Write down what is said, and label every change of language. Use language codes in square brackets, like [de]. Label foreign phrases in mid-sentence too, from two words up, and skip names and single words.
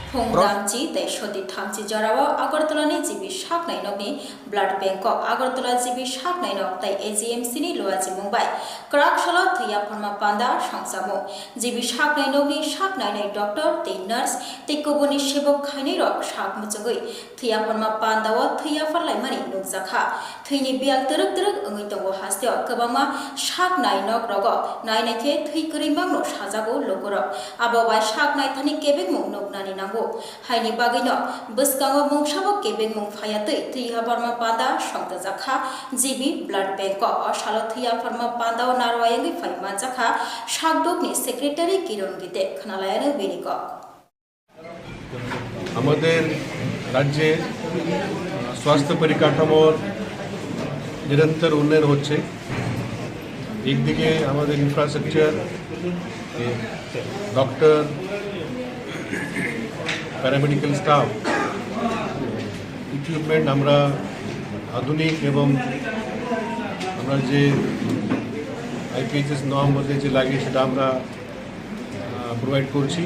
[trp] আগরতলানি জিবি সাক নাইনকনি ব্লাড ব্যাংক আগরতলা জিবি সাক নাইনক তাই এজিএমসিনি লোয়াজি মুম্বাই ক্রাকশালা থैया फरमा पांदा সংসামো জিবি সাক নাইনকনি সাক নাইনাই ডক্টর তে নার্স তে কবনি সেবক খাইনি রক সাক মুচগৈ थैया फरमा पांदाव थैया फरलाइमानि नुकजाखा थैनि बियाल तरक तरक ओंगै दंग हास्तेव गोबांमा साक नाइनक रग नायनायथे थै करिमांनो साजागौ लोगरक आबावाय साक नायथानि केबेक मुं नुकनानि नांगौ हायनि बागैनो बसगांव मुंसाबो केबेक मुं फायातै थैया फरमा पांदा संतजाखा जिबि ब्लाड बैंक असालो थैया फरमा पांदाव नारवायंगै फाइमा जाखा साकदकनि सेक्रेटारि किरण गीते खनालायानो बेनिक [bn] আমাদের রাজ্যে স্বাস্থ্য পরিকাঠামোর নিরন্তর উন্নয়ন হচ্ছে। একদিকে আমাদের ইনফ্রাস্ট্রাকচার, ডক্টর, প্যারামেডিক্যাল স্টাফ, ইকুইপমেন্ট আমরা আধুনিক এবং আমরা যে আইপিএইচএস নর্ম মধ্যে যে লাগে সেটা আমরা প্রোভাইড করছি।